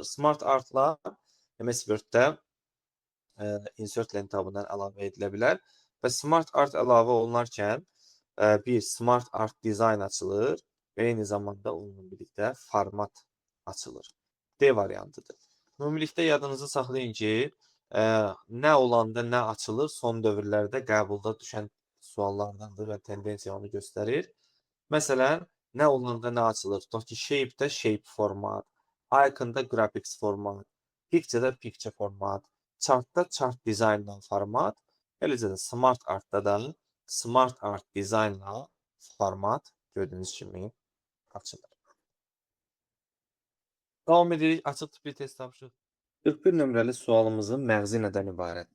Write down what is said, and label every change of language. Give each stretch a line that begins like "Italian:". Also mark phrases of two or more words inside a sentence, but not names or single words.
Azerbaijani: Smart Artlar MS Word-də insert lent tabından əlavə edilə bilər və Smart Art əlavə olunarkən bir Smart Art Design açılır və eyni zamanda onunla birlikdə format açılır. D variantıdır. Ümumilikdə yadınızı saxlayın ki, nə olanda nə açılır son dövrlərdə qəbulda düşən suallardandır və tendensiya onu göstərir. Məsələn, nə olanda nə açılır? Tutaq ki, shape-də
English: shape format,
Azerbaijani: icon-da
English: graphics format,
Azerbaijani: picture-də
English: picture format,
Azerbaijani: chart-da chart
English: designla format,
Azerbaijani: eləcə də smart art-da da smart art
English: designla format
Azerbaijani: gördüyünüz kimi açılır. Davam edirik. Açıq tipli test tapşırıq. 41 nömrəli sualımızın məğzi nədən ibarətdir?